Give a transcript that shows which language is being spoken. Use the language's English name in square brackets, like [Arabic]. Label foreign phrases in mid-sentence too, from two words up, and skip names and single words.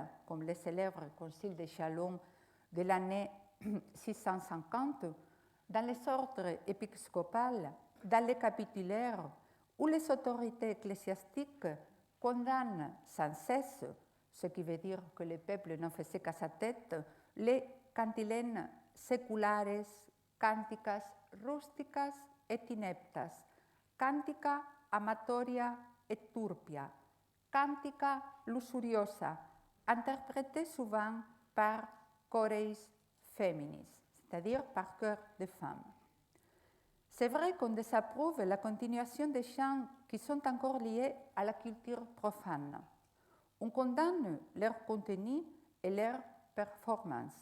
[French] comme le célèbre concile de Chalon de l'année 650, dans les ordres épiscopales, dans les capitulaires, où les autorités ecclésiastiques condamnent sans cesse, ce qui veut dire que le peuple n'en faisait qu'à sa tête, les cantilènes [Latin] seculares, canticas rusticas et ineptas, cantica amatoria et turpia, cantica luxuriosa, [French] interprétée souvent par [Latin] chores feminis, [French] c'est-à-dire par chœurs de femmes. C'est vrai qu'on désapprouve la continuation des chants qui sont encore liés à la culture profane. On condamne leur contenu et leur performance.